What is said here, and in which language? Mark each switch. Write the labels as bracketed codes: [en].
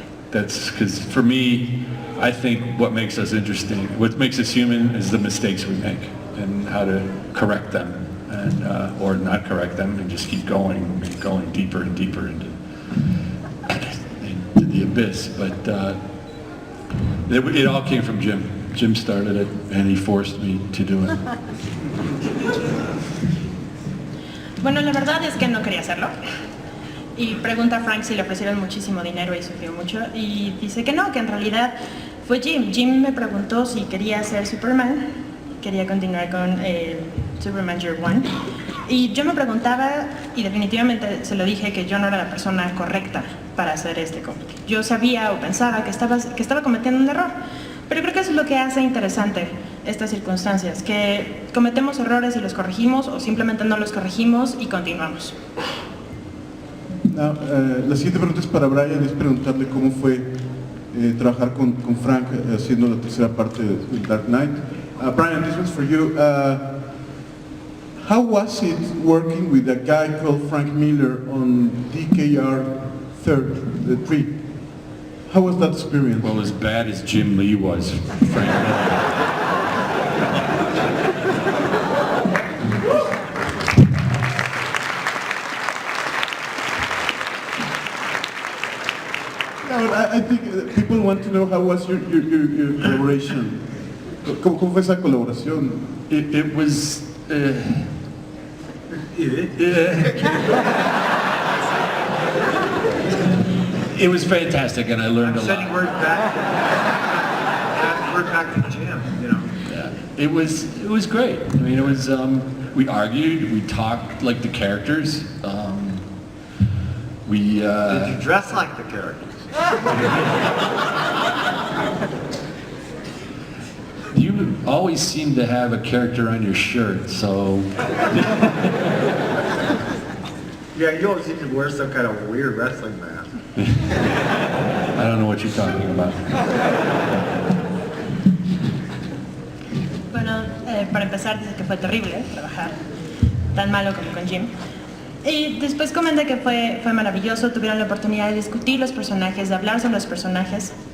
[en] That's because for me, I think what makes us interesting, what makes us human, is the mistakes we make and how to correct them, and or not correct them and just keep going deeper and deeper into the abyss. But it all came from Jim. Jim started it, and he forced me to do it. [es] Bueno, la verdad es que no quería hacerlo. Y pregunta a Frank si le ofrecieron muchísimo dinero y sufrió mucho. Y dice que no, que en realidad fue Jim. Jim me preguntó si quería ser Superman, quería continuar con Superman Year One. Y yo me preguntaba, y definitivamente se lo dije, que yo no era la persona correcta para hacer este cómic. Yo sabía o pensaba que estaba cometiendo un error, pero creo que eso es lo que hace interesante estas circunstancias, que cometemos errores y los corregimos, o simplemente no los corregimos y continuamos. La siguiente pregunta es para Brian, es preguntarle cómo fue trabajar con Frank haciendo la tercera parte de Dark Knight. [en] Brian, this one's for you. How was it working with a guy called Frank Miller on DKR 3? How was that experience? Well, as bad as Jim Lee was, Frank Miller. No, I think people want to know how was your collaboration. [es] ¿Cómo fue esa colaboración? [en] It was... It was fantastic, and I learned a lot. Sending word back to Jim, you know. Yeah, it was great. I mean, it was. We argued, we talked like the characters. Did you dress like the characters? You always seem to have a character on your shirt, so. Yeah, you always seem to wear some kind of weird wrestling mask. I don't know what you're talking about. [es] Bueno, para empezar, dice que fue terrible trabajar, tan malo como con Jim. Y después comenta que fue maravilloso, tuvieron la oportunidad de discutir los personajes, de hablar sobre los personajes.